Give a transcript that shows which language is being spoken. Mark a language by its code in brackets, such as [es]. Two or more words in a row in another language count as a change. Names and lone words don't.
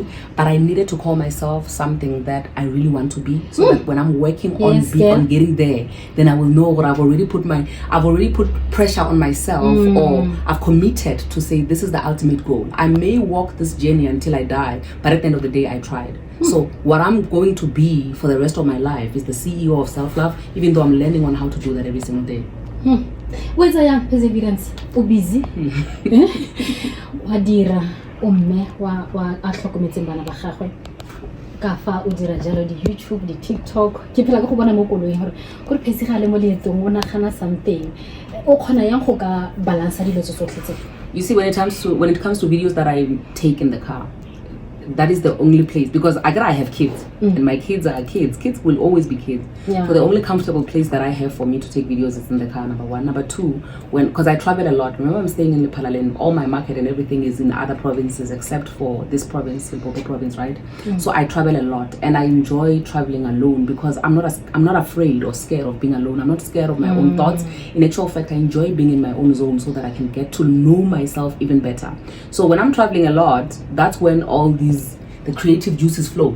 [en] But I needed to call myself something that I really want to be, so that when I'm working on getting there, then I will know what I've already put pressure on myself, or I've committed to say this is the ultimate goal. I may walk this journey until I die, but at the end of the day, I tried. So what I'm going to be for the rest of my life is the CEO of self-love, even though I'm learning on how to do that every single day. Where's your perseverance? Busy. [tn] Wadira umme wa atlhokometseng bana ba gagwe ka fa o dira jalo di YouTube, di TikTok, ke phela go bona mo koloing gore phesegale mo leetong o nagana something o khona yang go ka balance dilo tsotlhe. [en] You see, when it comes to videos that I take in the car, that is the only place, because I have kids and my kids are kids. Kids will always be kids. Yeah. So the only comfortable place that I have for me to take videos is in the car, number one. Number two, because I travel a lot. Remember, I'm staying in Lephalale, and all my market and everything is in other provinces except for this province, Limpopo province, right? So I travel a lot, and I enjoy traveling alone because I'm not afraid or scared of being alone. I'm not scared of my own thoughts. In actual fact, I enjoy being in my own zone so that I can get to know myself even better. So when I'm traveling a lot, that's when all the creative juices flow.